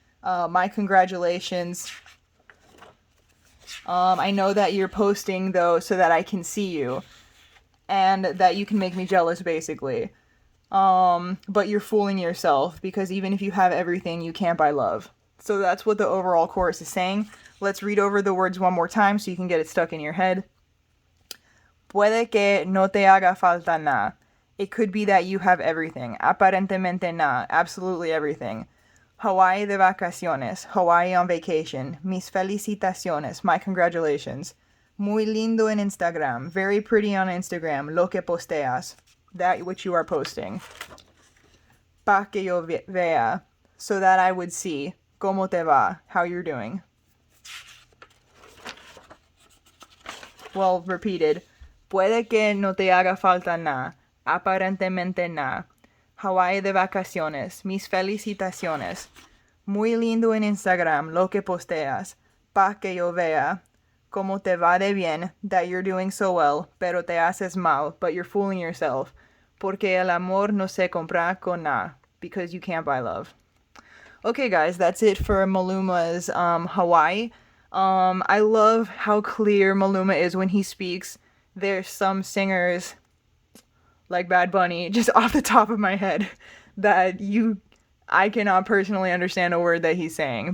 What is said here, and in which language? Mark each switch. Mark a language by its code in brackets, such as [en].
[en] My congratulations. I know that you're posting, though, so that I can see you. And that you can make me jealous, basically. But you're fooling yourself, because even if you have everything, you can't buy love. So that's what the overall chorus is saying. Let's read over the words one more time so you can get it stuck in your head. [es] Puede que no te haga falta nada. [en] It could be that you have everything. [es] Aparentemente nada. [en] Absolutely everything. [es] Hawaii de vacaciones. [en] Hawaii on vacation. [es] Mis felicitaciones. [en] My congratulations. [es] Muy lindo en Instagram. [en] Very pretty on Instagram. [es] Lo que posteas. [en] That which you are posting. [es] Pa que yo vea. [en] So that I would see. [es] Como te va. [en] How you're doing. Well, repeated. [es] Puede que no te haga falta nada. Aparentemente nada. Hawái de vacaciones. Mis felicitaciones. Muy lindo en Instagram lo que posteas. Pa que yo vea. Como te va de bien. [en] That you're doing so well. [es] Pero te haces mal. [en] But you're fooling yourself. [es] Porque el amor no se compra con nada. [en] Because you can't buy love. Okay, guys, that's it for Maluma's Hawaii. I love how clear Maluma is when he speaks. There's some singers, like Bad Bunny, just off the top of my head, that I cannot personally understand a word that he's saying.